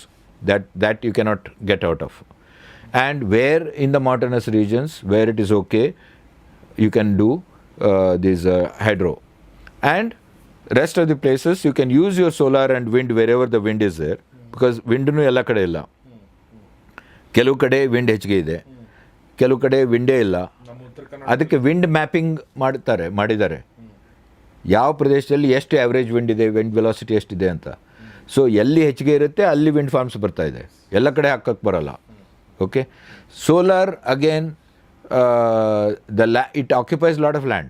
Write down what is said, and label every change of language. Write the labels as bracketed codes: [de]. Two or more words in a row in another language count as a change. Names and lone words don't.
[en] That you cannot get out of. And where in the mountainous regions where it is okay, you can do this hydro. And rest of the places you can use your solar and wind wherever the wind is there, because [kn] ವಿಂಡ್ನು ಎಲ್ಲ ಕಡೆ ಇಲ್ಲ. ಕೆಲವು ಕಡೆ wind ಹೆಚ್ಚಿಗೆ ಇದೆ, ಕೆಲವು ಕಡೆ ವಿಂಡೇ ಇಲ್ಲ. ಅದಕ್ಕೆ [en] wind mapping [kn] ಮಾಡಿದ್ದಾರೆ, ಯಾವ ಪ್ರದೇಶದಲ್ಲಿ ಎಷ್ಟು [en] average wind [kn] ಇದೆ, [en] wind velocity [kn] ಎಷ್ಟಿದೆ ಅಂತ. ಸೊ ಎಲ್ಲಿ ಹೆಚ್ಚಿಗೆ ಇರುತ್ತೆ ಅಲ್ಲಿ [en] wind farms [kn] ಬರ್ತಾ ಇದೆ, ಎಲ್ಲ ಕಡೆ ಹಾಕಕ್ಕೆ ಬರೋಲ್ಲ. [en] Okay, solar again it occupies lot of land.